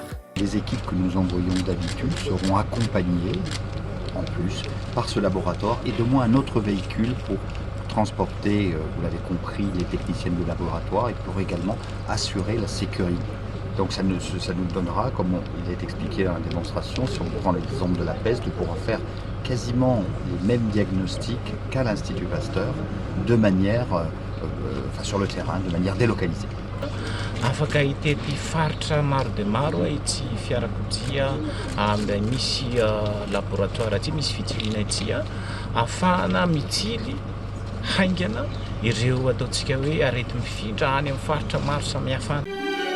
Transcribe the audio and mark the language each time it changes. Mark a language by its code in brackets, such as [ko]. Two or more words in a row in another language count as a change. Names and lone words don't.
[fr] Les équipes que nous envoyons d'habitude seront accompagnées en plus par ce laboratoire et de moins un autre véhicule pour transporter, vous l'avez compris, les techniciennes de laboratoire et pour également assurer la sécurité. Donc ça nous donnera, comme il est expliqué dans la démonstration, si on prend l'exemple de la peste, de pouvoir faire quasiment les mêmes diagnostics qu'à l'Institut Pasteur, de manière, sur le terrain, de manière délocalisée. [mg] Afaka hitety faritra maro dia maro ity fiarakodia misy laboratoire aty misy fitiliana aty ahafahana mitily haingana ireo ataontsika hoe arety mifindra any amin'ny faritra maro samihafa.